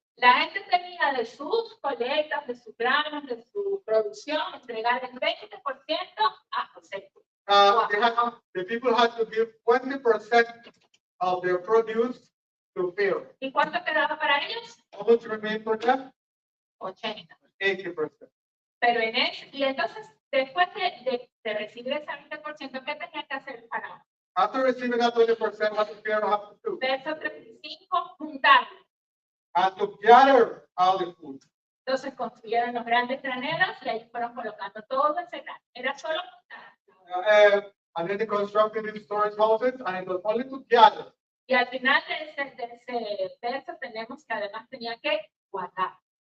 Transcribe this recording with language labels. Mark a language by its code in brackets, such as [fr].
[es] La gente tenía de sus colectas, de sus granos, de su producción, entregar el 20% a José. [en] The people had to give 20% of their produce to Pharaoh. [es] ¿Y cuánto quedaba para ellos? [en] How much remained for them? [es] 80. [en] 80%. [es] Pero en ese, y entonces, después de recibir ese 20%, ¿qué tenía que hacer el faraón? [en] After receiving that 20%, what did Pharaoh have to do? [es] Verso 35, juntarlo. [en] And to gather all the food. [es] Entonces construyeron los grandes graneros y ahí fueron colocando todo ese grano. Era solo juntar. [en] And then they constructed these storage houses, and it was only to gather. [es] Y al final de ese verso tenemos que además tenía que guardar.